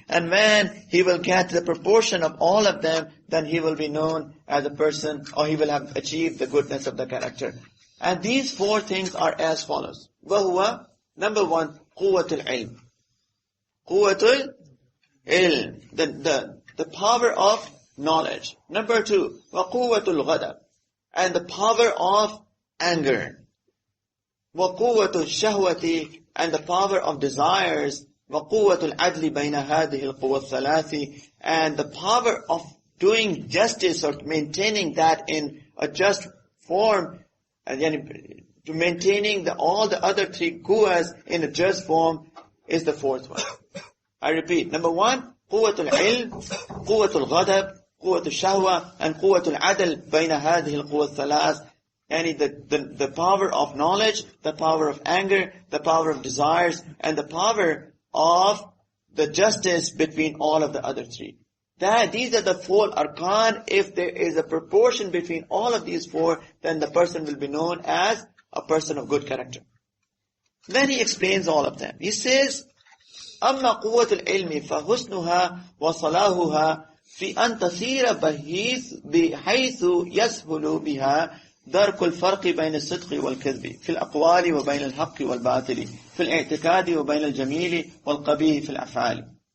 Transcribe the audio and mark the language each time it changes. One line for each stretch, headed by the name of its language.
English: And when he will get the proportion of all of them, then he will be known as a person, or he will have achieved the goodness of the character. And these 4 things are as follows.
Arabic: وَهُوَ,
English: number 1,
Arabic: قُوَّةُ الْعِلْمِ. قُوَّةُ الْعِلْمِ,
English: the power of knowledge. Number 2,
Arabic: وَقُوَّةُ الْغَضَبِ,
English: and the power of anger.
Arabic: وَقُوَّةُ الشَّهْوَةِ,
English: and the power of desires.
Arabic: وَقُوَّةُ الْعَدْلِ بَيْنَ هَذِهِ الْقُوَّةِ الثَّلَاثِ,
English: and the power of doing justice or maintaining that in a just form, and to maintaining all the other 3 quwwahs in a just form is the 4th one. I repeat, number 1,
Arabic: قُوَّةُ الْعِلْمِ, قُوَّةُ الْغَضَبِ, قُوَّةُ الشَّهْوَةِ,
English: and
Arabic: قُوَّةُ الْعَدْلِ بَيْنَ هَذِهِ الْقُوَّةِ الثَّلَاثِ.
English: And the power of knowledge, the power of anger, the power of desires, and the power of the justice between all of the other 3. These are the 4 arkan. If there is a proportion between all of these 4, then the person will be known as a person of good character. Then he explains all of them. He says,
Arabic: أَمَّا قُوَّةُ الْعِلْمِ فَحُسْنُهَا وَصَلَاهُهَا فِي أَن تَصِيرَ بِحَيْثُ يَسْهُلُ بِهَا دَرْكُ الْفَرْقِ بَيْنَ الصِّدْقِ وَالْكَذْبِ فِي الْأَقْوَالِ وَبَيْنَ الْحَقِّ وَالْبَاطِلِ فِي الْاعْتِقَادِ وَبَيْنَ الْجَمِيلِ وَالْقَبِيحِ فِي الْأَفْعَالِ.